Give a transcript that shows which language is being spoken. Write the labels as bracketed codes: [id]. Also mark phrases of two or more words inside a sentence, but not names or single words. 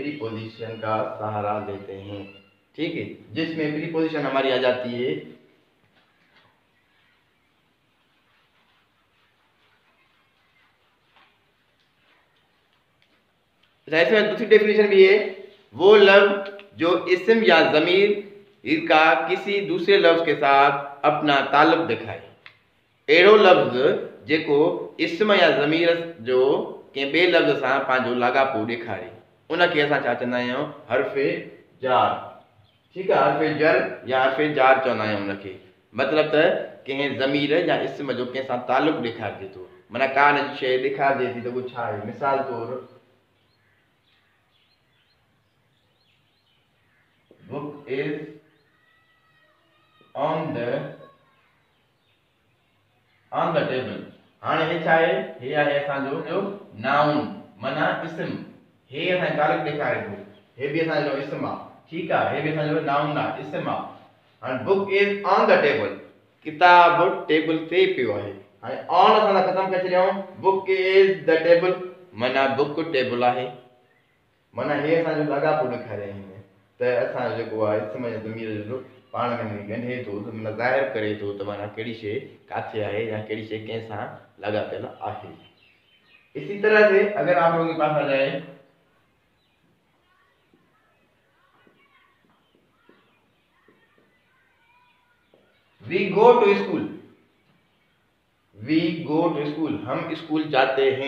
[ur] پریپوزیشن کا سہارا لیتے ہیں، ٹھیک ہے، جس میں پریپوزیشن ہماری آ جاتی ہے اس میں دوسری ڈیفینیشن بھی ہے، وہ لفظ جو اسم یا ضمیر کا کسی دوسرے لفظ کے ساتھ اپنا تعلق دکھائے. [sd] अहिड़ो लफ्ज जेको इस्म या ज़मीर जो कंहिं ॿिए लफ्ज़ सां पंहिंजो लाॻापो ॾेखारे, उनखे असां छा चवंदा आहियूं? हर्फ़ जार, ठीकु आहे, हर्फ़ जर या हर्फ़ जार चवंदा आहियूं उनखे। मतिलबु त कंहिं ज़मीर या इस्म जो कंहिं सां ताल्लुक ॾेखारिजे थो, माना का न शइ ॾेखारिजे थी त उहो छा आहे। मिसाल तौरु [en] book is on the table। [sd] हाणे हे छा आहे? हे आहे असांजो जो नाउन, माना इस्म। हे असांखे ताल्लुक ॾेखारे थो, हे बि असांजो इस्म आहे, ठीकु आहे, हे बि असांजो नाउन आहे, इस्म आहे। हाणे [en] book is on the table, [sd] किताब टेबल ते पियो आहे। हाणे ऑन असां ख़तमु करे छॾियूं, [en] book is the table [sd] माना बुक टेबल आहे, माना हे असांजो लाॻापो ॾेखारे आहिनि त असां जेको आहे इस्म या ज़मीर जो पाण में ॻंढे थो, माना ज़ाहिर करे थो त माना कहिड़ी शइ किथे आहे या कहिड़ी शइ कंहिं सां लाॻापियल आहे। [ur] اسی طرح سے اگر آپ لوگوں کے پاس آ جائے [en] we go to school, we go to school, [ur] ہم اسکول جاتے ہیں.